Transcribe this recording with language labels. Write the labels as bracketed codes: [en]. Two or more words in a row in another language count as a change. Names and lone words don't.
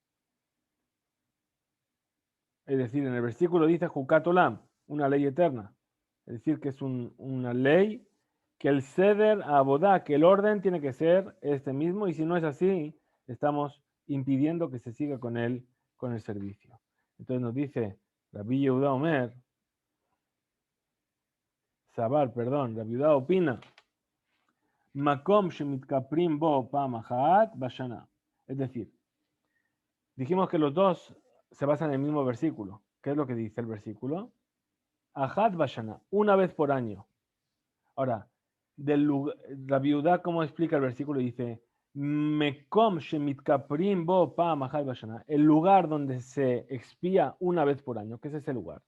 [es] Es decir, en el versículo dice [he] חוקת עולם, [es] una ley eterna. Es decir, que es una ley que el ceder a Abodá, que el orden tiene que ser este mismo, y si no es así, estamos impidiendo que se siga con el servicio. Entonces nos dice [he] רבי יהודה אומר, [es] Rabbi Yehuda opina, [he] מקום שמתכפרים בו פעם אחת בשנה. [es] Es decir, dijimos que los dos se basan en el mismo versículo. ¿Qué es lo que dice el versículo? [he] אחת בשנה, [es] una vez por año. Ahora, la viuda, ¿cómo explica el versículo? Dice, [he] מקום שמתכפרים בו פעם אחת בשנה, [es] el lugar donde se expía una vez por año. ¿Qué es ese lugar?